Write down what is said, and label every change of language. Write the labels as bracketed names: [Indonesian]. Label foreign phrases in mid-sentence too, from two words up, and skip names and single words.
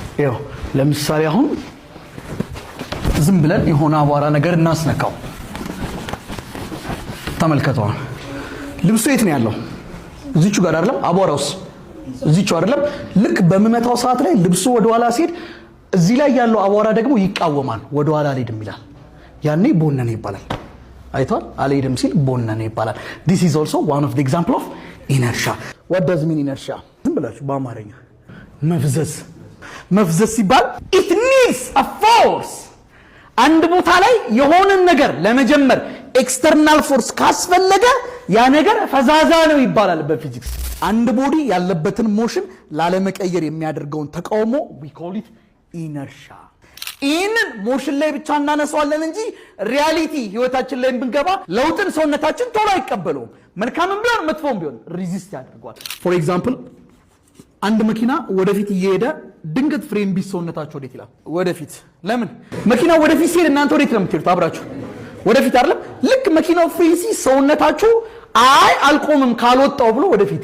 [Amharic] ይሄው ለምሳሌ አሁን ዝም ብለን የሆነ አቧራ ነገር እናስነካው ተመልከተው ልብሱ የት ነው ያለው እዚቹ ጋር አይደለም አቧራውስ እዚቹ አይደለም ልክ በመመታው ሰዓት ላይ ልብሱ ወደ ኋላ ሲሄድ እዚህ ላይ ያለው አቧራ ደግሞ ይቃወማል ወደ ኋላ ሊድም ይላል ያኔ ቦነነ ይባላል አይቷል አልሄድም ሲል ቦነነ ይባላል [English] this is also one of the example of inertia what does mean inertia [Amharic] ዝም ብላችሁ በአማርኛ መፍዘዝ ሲባል [English] it needs a force [Amharic] አንድ ቦታ ላይ የሆነ ነገር ለመጀመር [English] external force [Amharic] ካስፈለገ ያ ነገር ፈዛዛ ነው ይባላል በፊዚክስ አንድ ቦዲ ያለበትን ሞሽን ላለመቀየር የሚያደርገውን ተቃውሞ [English] we call it inertia [Amharic] ኢንን ሞሽን ላይ ብቻ እናነሳዋለን እንጂ ሪያሊቲ ህይወታችን ላይ ብንገባ ለውጥን ሰውነታችን ቶሎ አይቀበለውም መልካምም ቢሆን መጥፎም ቢሆን ሬዚስት ያደርጋል [English] for example [Amharic] አንድ መኪና ወደፊት እየሄደ ድንገት ፍሬም ቢስ ሰውነታችሁ ወዴት ይላል ወደፊት ለምን መኪናው ወደፊት ሲሄድ እናንተ ወዴት ነው የምትሄዱት አብራችሁ ወደፊት አይደለም ልክ መኪናው ፍሬም ሲስ ሰውነታችሁ አይ አልቆምም ካልወጣው ብሎ ወደፊት